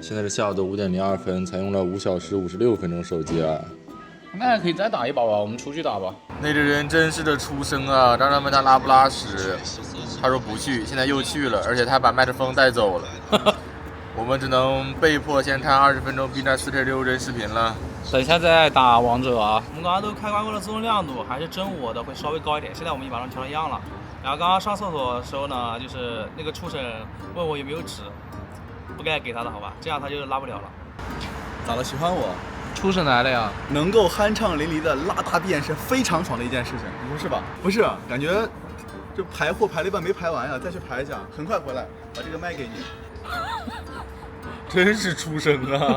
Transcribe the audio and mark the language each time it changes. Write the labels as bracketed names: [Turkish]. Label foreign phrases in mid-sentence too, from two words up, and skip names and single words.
[Chinese] 現在是下午的5點02分，採用了5小時56分鐘手機啊。那還可以再打一把吧，我們出去打吧。那個人真是的畜生啊！剛剛問他拉不拉屎，他說不去，現在又去了，而且他把麥克風帶走了。我們只能被迫先看20分鐘 B 站4.6幀視頻了。等一下再打王者啊！我們剛剛都開關過了自動亮度，還是真我的會稍微高一點。現在我們已經把它調成一樣了。然後剛剛上廁所的時候呢，就是那個畜生問我有沒有紙，不該給他的好吧，這樣他就拉不了了。咋了？喜歡我？畜生來了呀！能夠酣暢淋漓的拉大便是非常爽的一件事情，你說是吧？不是，感覺就排貨排了一半沒排完呀，再去排一下，很快回來，把這個賣給你。真是畜生啊！